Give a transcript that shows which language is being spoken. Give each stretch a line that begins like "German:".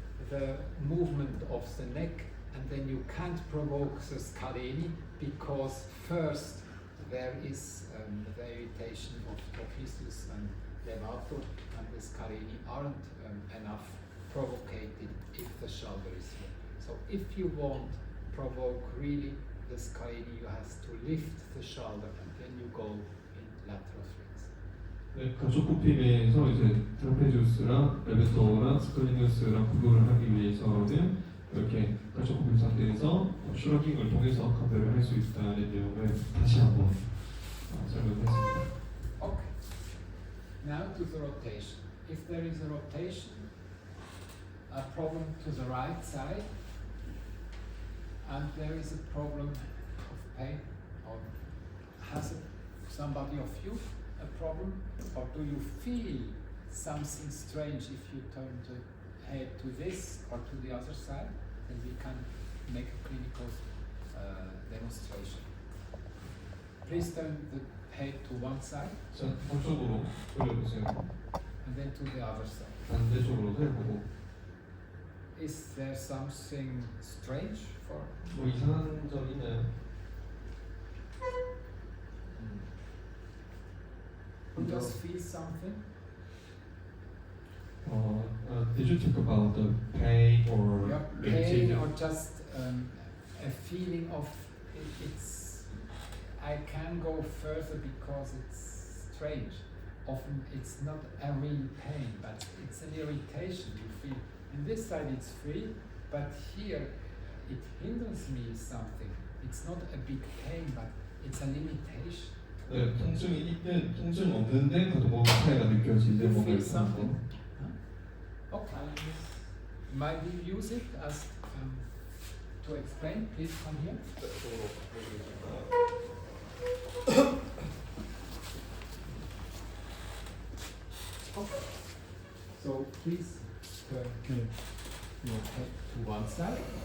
English: the movement of the neck, and then you can't provoke the scalene, because first there is the irritation of trapezius and levator, and the scalene aren't enough provocated if the shoulder is here. So if you want provoke really the scalene, you have to lift the shoulder, and then you go in lateral flex.
Korean: 네, 가축 굽힘에서 이제 트라페지우스랑 레베토랑 스크리니우스랑 구분을 하기 위해서는 이렇게 가축 굽힘 상태에서 슈러킹을 통해서 감별을 할 수 있다는 내용을 다시 한번 설명했습니다.
English: Okay. Now to the rotation. If there is a rotation, a problem to the right side, and there is a problem of pain, or has somebody of you a problem, or do you feel something strange if you turn the head to this or to the other side, then we can make a clinical demonstration. Please turn the head to one side,
Korean: 자, 한쪽으로 돌려보세요.
English: and then to the other side.
Korean: 반대쪽으로도 해보고.
English: Is there something strange for?
Korean: 뭐 이상한 점 있나요?
English: Who does feel something? Did you talk about the pain or Yeah, pain, or just a feeling of it's. I can go further because it's strange. Often it's not a real pain, but it's an irritation you feel. On this side it's free, but here it hinders me something. It's not a big pain, but it's a limitation.
Korean: 네, 통증이 있든 통증 없는데 그래도 뭔가 차이가 느껴지는데
English: You
Korean: 뭔가
English: feel
Korean: 이상한
English: something?
Korean: 거.
English: Okay. Might we use it as to explain? Please come here.
Korean: 이쪽으로
English: Okay. So please turn your head to one side